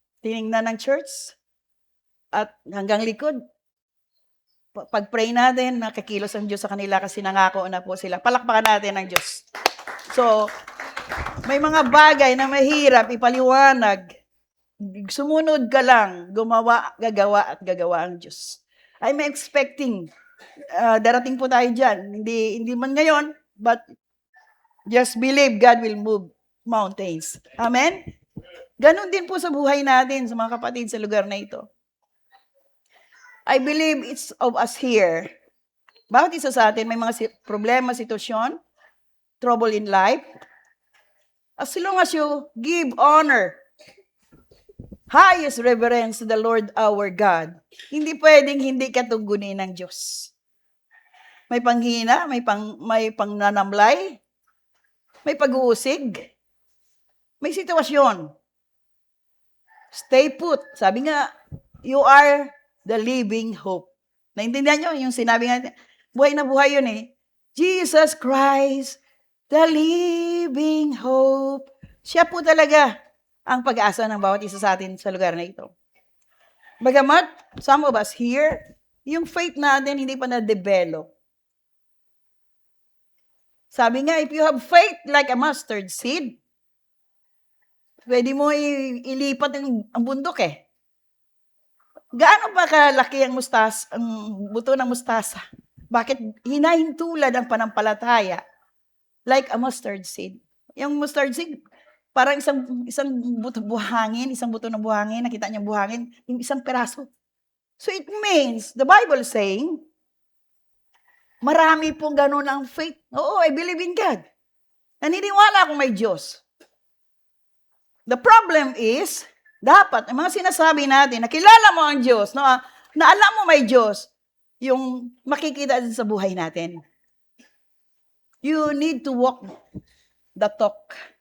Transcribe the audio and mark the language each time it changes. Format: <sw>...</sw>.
<tl>Tiningnan ng church at hanggang likod, pag-pray natin, nakikilos ang Diyos sa kanila kasi nangako na po sila. Palakpakan natin ang Diyos. So, may mga bagay na mahirap ipaliwanag. Sumunod ka lang, gagawa at gagawa ang Diyos.</tl> <en>I'm expecting,</en> <tl>darating po tayo dyan. Hindi man ngayon,</tl> <en>but just believe God will move mountains. Amen?</en> <tl>Ganon din po sa buhay natin, sa mga kapatid sa lugar na ito.</tl> <en>I believe it's of us here.</en> <tl>Bawat isa sa atin may mga problema, sitwasyon,</tl> <en>trouble in life. As long as you give honor, highest reverence to the Lord our God,</en> <tl>hindi pwedeng hindi ka tugunin ng Diyos. May panghina, may pangnanamlay, may pag-uusig, may sitwasyon.</tl> <en>Stay put.</en> <tl>Sabi nga,</tl> <en>you are the living hope.</en> <tl>Naintindihan nyo? Yung sinabi nga, buhay na buhay yun eh.</tl> <en>Jesus Christ, the living hope.</en> <tl>Siya po talaga ang pag-asa ng bawat isa sa atin sa lugar na ito. Bagamat,</tl> <en>some of us here,</en> <tl>yung faith natin hindi pa na-develop. Sabi nga,</tl> <en>if you have faith like a mustard seed,</en> <tl>pwede mo ilipat ang bundok eh. Gaano ba kalaki ang buto ng mustasa? Bakit hinahintulad ang panampalataya</tl> <en>like a mustard seed?</en> <tl>Yung mustard seed, parang isang buto ng buhangin, nakita niya buhangin, yung isang peraso.</tl> <en>So it means, the Bible saying,</en> <tl>marami pong ganun ang faith. Oo,</tl> <en>I believe in God.</en> <tl>Naniniwala akong may Diyos.</tl> <en>The problem is,</en> <tl>dapat, ang mga sinasabi natin, nakilala mo ang Diyos, na alam mo may Diyos, yung makikita din sa buhay natin.</tl> <en>You need to walk the talk.</en>